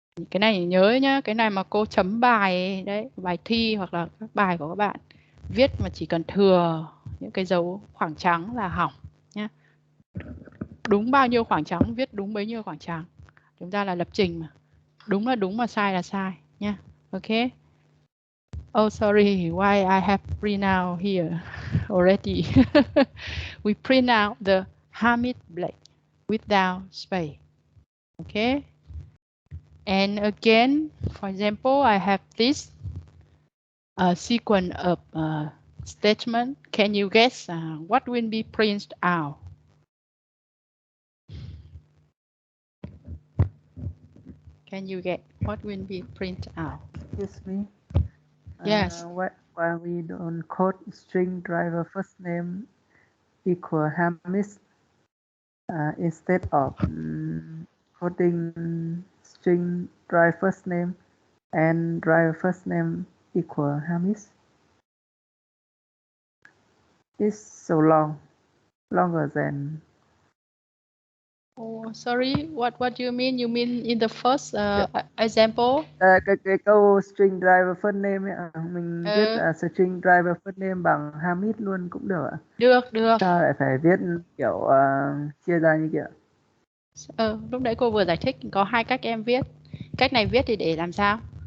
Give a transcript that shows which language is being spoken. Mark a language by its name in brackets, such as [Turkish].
[Vietnamese] Cái này nhớ nhá, cái này mà cô chấm bài đấy, bài thi hoặc là các bài của các bạn viết mà chỉ cần thừa những cái dấu khoảng trắng là hỏng nhá. Đúng bao nhiêu khoảng trắng viết đúng bấy nhiêu khoảng trắng. Chúng ta là lập trình mà. Đúng là đúng mà sai là sai nhá. [English] Okay. Oh sorry, why I have print out here already. We print out the Hamid Black without space. Okay. And again, for example, I have this sequence of statement. Can you guess what will be printed out? Can you get what will be printed out? Excuse me. Yes. Why we don't code string driver first name equal Hamis instead of coding string driver first name and driver first name equal Hamis? It's so long, longer than. Oh, sorry. What do you mean? You mean in the first example? [Vietnamese] Cái câu string driver first name ấy, mình viết string driver first name bằng Hamid luôn cũng được ạ. Được. Sao lại phải viết kiểu chia ra như kia? Lúc nãy cô vừa giải thích có hai cách em viết. Cách này viết thì để làm sao?